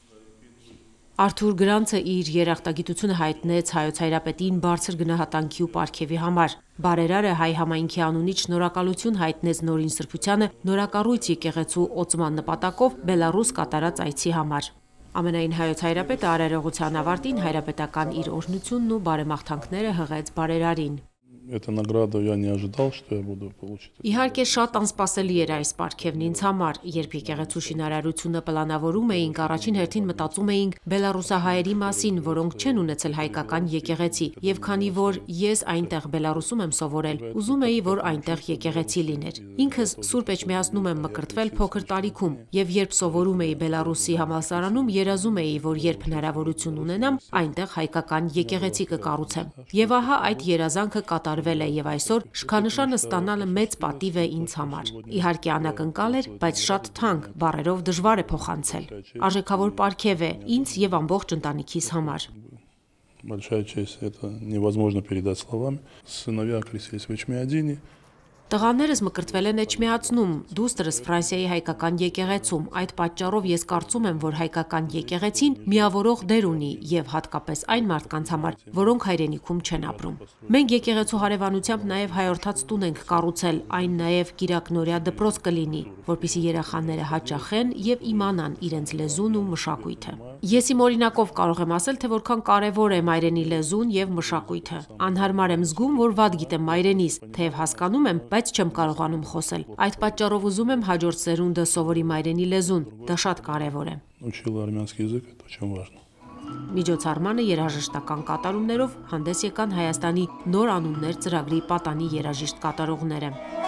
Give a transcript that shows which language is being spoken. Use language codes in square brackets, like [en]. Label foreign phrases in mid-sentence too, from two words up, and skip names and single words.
[hy] Արթուր Գրանցը իր երախտագիտությունը հայտնեց հայոց հայրապետին բարձր գնահատանքի ու պարգևի համար։ Բարերարը հայ համայնքի անունից շնորհակալություն հայտնեց Նորին Սրբությանը Նորակառույց եկեղեցու օծման նպատակով Բելառուս կատարած այցի համար։ Ամենայն հայոց հայրապետը արարողության ավարտին հայրապետական իր օրհնությունն ու բարեմաղթանքները հղեց բարերարին։ [ru] Эта награда я не ожидал, что я буду получить. [hy] Իհարկե շատ անսպասելի էր այս պարգևն ինձ համար, երբ եկեղեցու շինարարությունը պլանավորում էինք, առաջին հերթին մտածում էինք բելառուսահայերի մասին, որոնք չեն ունեցել հայկական եկեղեցի, եւ քանի որ ես այնտեղ Բելառուսում եմ սովորել, ուզում էի, որ այնտեղ եկեղեցի լիներ։ Ինքս Սուրբ Էջմիածնում եմ մկրտվել փոքր տարիքում, եւ երբ սովորում էի Բելառուսի համալսարանում, երազում էի, որ երբ հնարավորություն ունենամ, այնտեղ հայկական եկեղեցի կկառուցեմ։ Եվ ահա այդ երազանքը կատարվել է եւ այսօր շքանշանը ստանալը մեծ պատիվ է ինձ համար։ Իհարկե անակնկալ էր, բայց շատ թանկ, բառերով դժվար է փոխանցել։ Արժեքավոր պարգև է ինձ եւ ամբողջ ընտանիքիս համար։ [ru] Большая честь, это невозможно передать словами. Сыновья окрестились в Эчмиадине. [hy] Տղաներս մկրտվել են Էջմիածնում, դուստրս Ֆրանսիայի հայկական եկեղեցում։ Այդ պատճառով ես կարծում եմ, որ հայկական եկեղեցին միավորող դեր ունի եւ հատկապես այն մարդկանց համար, որոնք հայրենիքում չեն ապրում։ Մենք եկեղեցու հարևանությամբ նաեւ հայորդաց տուն ենք կառուցել, այն նաեւ կիրակնորյա դպրոց կլինի, որպեսզի երեխաները հաճախեն եւ իմանան իրենց լեզուն ու մշակույթը։ Ես իմ օրինակով կարող եմ ասել, թե որքան կարեւոր է մայրենի լեզուն եւ մշակույթը։ Անհարմար եմ զգում, որ վատ գիտեմ մայրենիս, թեև հասկանում եմ, բայց չեմ կարողանում խոսել։ Այդ պատճառով ուզում եմ հաջորդ սերունդը սովորի մայրենի լեզուն, դա շատ կարևոր է։ [ru] Учила армянский язык, это очень важно. [hy] Միջոցառմանը երաժշտական կատարումներով հանդես եկան Հայաստանի Նոր անուններ ծրագրի պատանի երաժիշտ կատարողները։